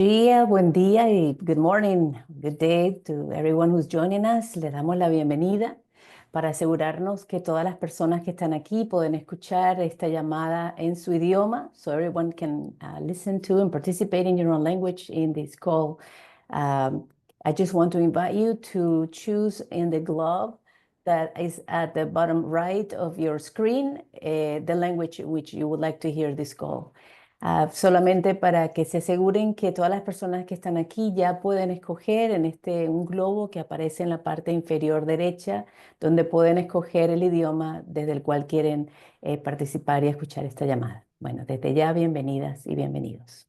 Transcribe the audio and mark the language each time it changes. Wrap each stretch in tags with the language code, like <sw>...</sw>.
<es>Buen día y</es> <en>good morning, good day to everyone who's joining us.</en> <es>Le damos la bienvenida para asegurarnos que todas las personas que están aquí pueden escuchar esta llamada en su idioma,</es> <en>so everyone can listen to and participate in your own language in this call. I just want to invite you to choose in the globe that is at the bottom right of your screen the language in which you would like to hear this call.</en> <es>Solamente para que se aseguren que todas las personas que están aquí ya pueden escoger en un globo que aparece en la parte inferior derecha, donde pueden escoger el idioma desde el cual quieren participar y escuchar esta llamada. Bueno, desde ya, bienvenidas y bienvenidos.</es>